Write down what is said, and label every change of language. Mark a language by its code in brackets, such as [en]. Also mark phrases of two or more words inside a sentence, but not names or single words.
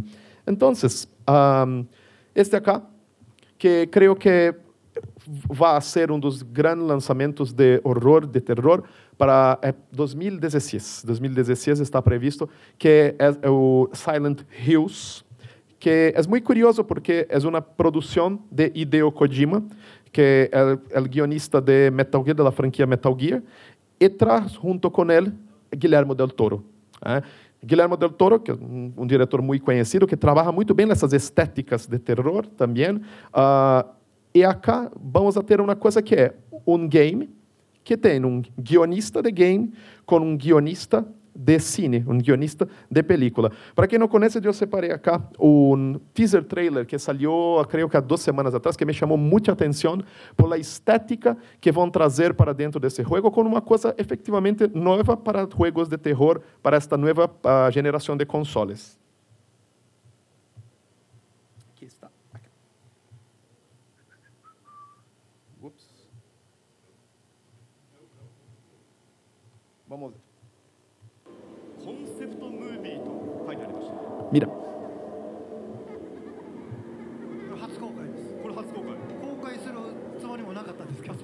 [pt] Então, este acá, que creio que vai ser um dos grandes lançamentos de horror, de terror, para 2016. 2016 está previsto, que é o Silent Hills, que é muito curioso porque é uma produção de Hideo Kojima, que é o guionista de Metal Gear, da franquia Metal Gear, e traz junto com ele Guillermo del Toro. Guillermo del Toro, que é um diretor muito conhecido, que trabalha muito bem nessas estéticas de terror também. E acá vamos a ter uma coisa que é um game que tem um guionista de game com um guionista de cine, um guionista de película. Para quem não conhece, eu separei acá um [en] teaser trailer [pt] que saiu, creio que há 2 semanas atrás, que me chamou muita atenção por a estética que vão trazer para dentro desse jogo, com uma coisa efetivamente nova para jogos de terror, para esta nova geração de consoles. Aqui está. Ups. Vamos ver. Mira. [ja] 初公開です。これ初公開。公開するつもりもなかったんですけど。